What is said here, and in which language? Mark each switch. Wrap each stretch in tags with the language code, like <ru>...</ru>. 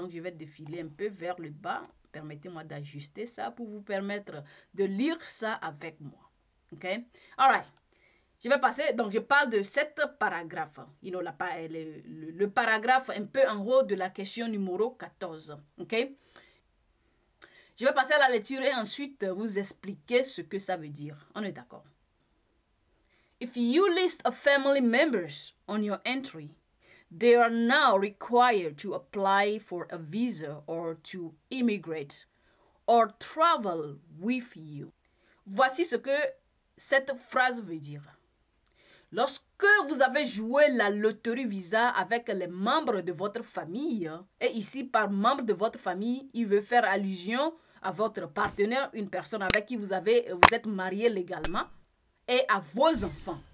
<fr>Donc, je vais défiler un peu vers le bas. Permettez-moi d'ajuster ça pour vous permettre de lire ça avec moi. OK?</fr> <en>All right.</en> <fr>Je vais passer, donc je parle de 7 paragraphes.</fr> <en>You know,</en> <fr>le paragraphe un peu en haut de la question numéro 14. OK? Je vais passer à la lecture et ensuite vous expliquer ce que ça veut dire. On est d'accord?</fr> <en>If you list of family members on your entry, they are now required to apply for a visa or to immigrate or travel with you.</en> <fr>Voici ce que cette phrase veut dire. Lorsque vous avez joué la loterie Visa avec les membres de votre famille, et ici par membre de votre famille, il veut faire allusion à votre partenaire, une personne avec qui vous êtes marié légalement, et à vos enfants.</fr>